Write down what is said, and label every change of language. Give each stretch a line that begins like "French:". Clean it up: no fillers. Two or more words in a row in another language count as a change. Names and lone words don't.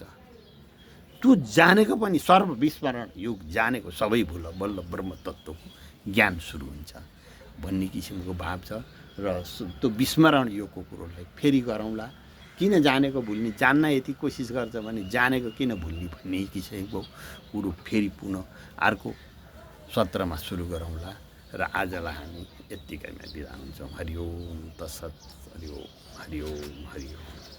Nepali: त्यो जानेको पनि सर्वविस्मरण, यो जानेको सबै बल्ल ब्रह्म तत्त्वको ज्ञान सुरु हुन्छ भन्ने किसिमको भाव छ। र त्यो विस्मरण योगको कुरोलाई फेरि गरौँला। किन जानेको भुल्ने, जान्न यति कोसिस गर्छ भने जानेको किन भुल्ने भन्ने किसिमको कुरो फेरि पुनः अर्को सत्रमा सुरु गरौँला। र आजलाई हामी यत्तिकैमा बिदा हुन्छौँ।
Sanskrit: हरि ओम तत्सत्। हरि ओम, हरि ओम, हरि ओम।